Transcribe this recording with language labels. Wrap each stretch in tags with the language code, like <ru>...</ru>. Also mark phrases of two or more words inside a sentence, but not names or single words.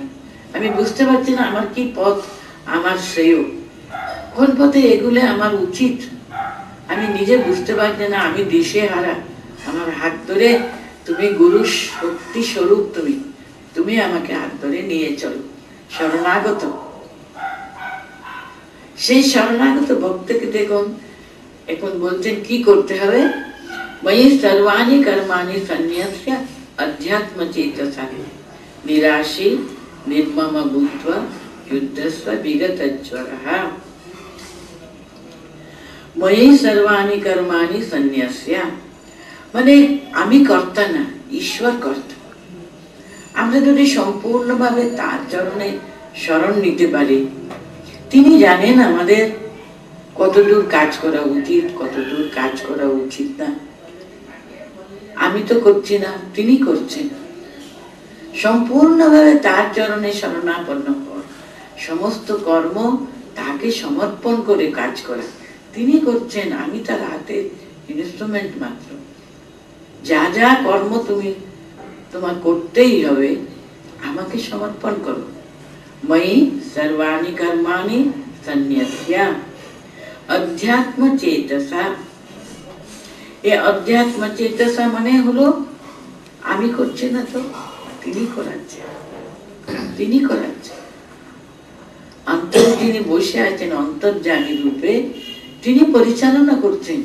<bn>আমি বুঝতে পারছি না আমার কি পথ আমার শ্রেয়, কোন পথে এগুলো আমার উচিত, আমি নিজে বুঝতে পারছি না, আমি দিশেহারা। আমার হাত ধরে তুমি গুরু শক্তি স্বরূপ, তুমি আমাকে হাত ধরে নিয়ে চলো। শরণাগত, সেই শরণাগত ভক্তকে দেখুন এখন বলছেন কি করতে হবে।</bn> <sa>ময়ি সর্বাণি কর্মাণি সন্ন্যস্য অধ্যাত্ম চেতসা নিরাশী নির্মম ভূত্বা যুদ্ধস্ব বিগতজ্জরঃ। ময়ি সর্বাণি কর্মাণি সন্ন্যস্য</sa> <bn>মানে আমি কর্তা না, ঈশ্বর কর্তা। আমরা যদি সম্পূর্ণভাবে তার চরণে শরণ নিতে পারি, তিনি জানেন আমাদের কতদূর কাজ করা উচিত, কতদূর কাজ করা উচিত না। আমি তো করছি না, তিনি করছেন। সম্পূর্ণভাবে তার চরণে শরণাপন্ন হওয়া, সমস্ত কর্ম তাকে সমর্পণ করে কাজ করা, তিনি করছেন, আমি তার হাতের ইনস্ট্রুমেন্ট মাত্র। যা যা কর্ম তোমার করতেই হবে, আমাকে সমর্পণ করো।</bn> <sa>ময়ি সর্বাণি কর্মাণি সন্ন্যস্য অধ্যাত্ম চেতসা।</sa> <bn>এই</bn> <sa>অধ্যাত্ম চেতসা</sa> <bn>মানে হলো আমি করছি না তো, তিনি করাচ্ছেন, তিনি করাচ্ছেন। অন্তরে যিনি বসে আছেন অন্তর্যামী রূপে, তিনি পরিচালনা করছেন।</bn>